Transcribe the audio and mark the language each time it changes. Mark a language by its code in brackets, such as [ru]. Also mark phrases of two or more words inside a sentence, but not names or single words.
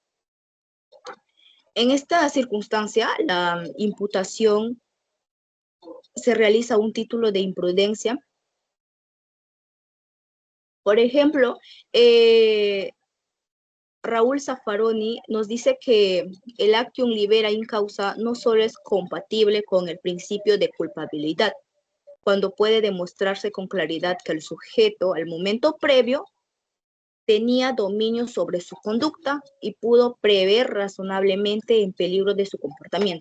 [es] En esta circunstancia, la imputación se realiza un título de imprudencia. Por ejemplo, Raúl Zaffaroni nos dice que el [la] actium libera in causa [es] no solo es compatible con el principio de culpabilidad, cuando puede demostrarse con claridad que el sujeto al momento previo tenía dominio sobre su conducta y pudo prever razonablemente el peligro de su comportamiento.